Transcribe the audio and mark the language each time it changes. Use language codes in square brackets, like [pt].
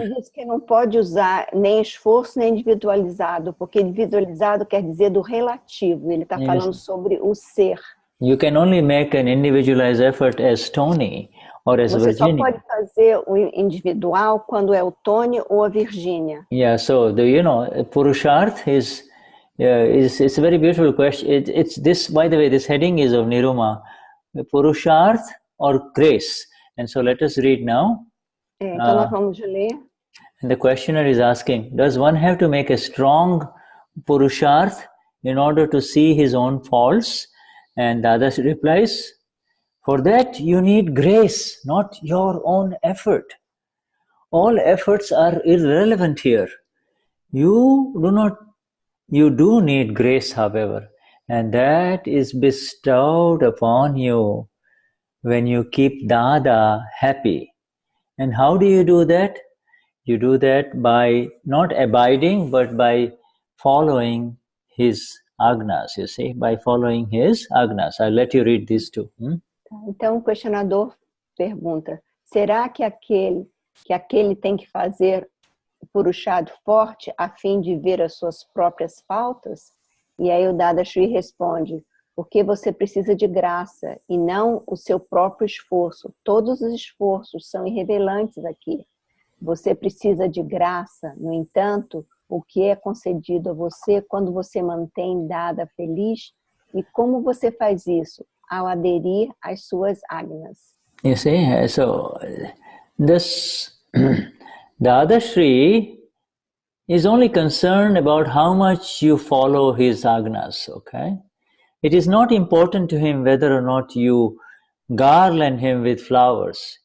[pt] Ele diz que não pode usar nem esforço nem individualizado, porque individualizado quer dizer do relativo. Ele está falando sobre o ser. [en] You can only make an individualized effort as Tony or as [pt] Você [en] Virginia. [pt] Só pode fazer o individual quando é o Tony ou a Virginia. [en] Yeah, so Purushaartha is it's a very beautiful question. It's this, by the way, this heading is of Niruma, Purushaartha or grace. And so let us read now. [pt] Então nós vamos ler. [en] And the questioner is asking, does one have to make a strong Purushaartha in order to see his own faults? And Dada replies, for that you need grace, not your own effort. All efforts are irrelevant here. You do need grace, however, and that is bestowed upon you when you keep Dada happy. And how do you do that? You do that by not abiding, but by following his Agnas, you see, by following his Agnas. I'll let you read these two. [pt] Então o questionador pergunta, será que aquele tem que fazer o Purushaartha forte a fim de ver as suas próprias faltas? E aí o Dadashri responde, porque você precisa de graça e não o seu próprio esforço. Todos os esforços são irrelevantes aqui. Você precisa de graça, no entanto, o que é concedido a você quando você mantém Dada feliz, e como você faz isso? Ao aderir às suas Agnas. [en] You see, so this Dadashri is only concerned about how much you follow his Agnas, okay? It is not important to him whether or not you garland him with flowers.